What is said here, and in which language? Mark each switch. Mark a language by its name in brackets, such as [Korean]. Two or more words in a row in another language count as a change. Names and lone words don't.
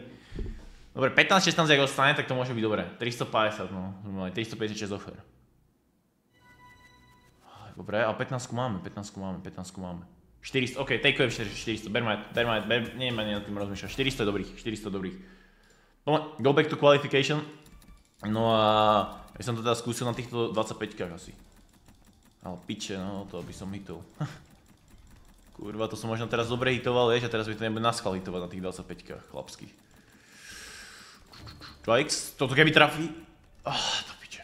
[Slovak] Dobre, 15, 16, ak ostane, tak to môže byť dobré. 350, no. 356 offer. Dobre, ale 15 máme. 400, ok, takeujem 400, ber ma, neviem ani nad tým rozmýšľať. 400 je dobrých. [English] Go back to qualification. [Slovak] No a ja som to teda skúsil na týchto 25kách asi. Ale piče, no to by som hitol. Kurva, to som možno teraz dobre hitoval, vieš, a teraz by to nebude naschvál hitovať na tých 25kách chlapských. 2x, toto keby trafí. To piče.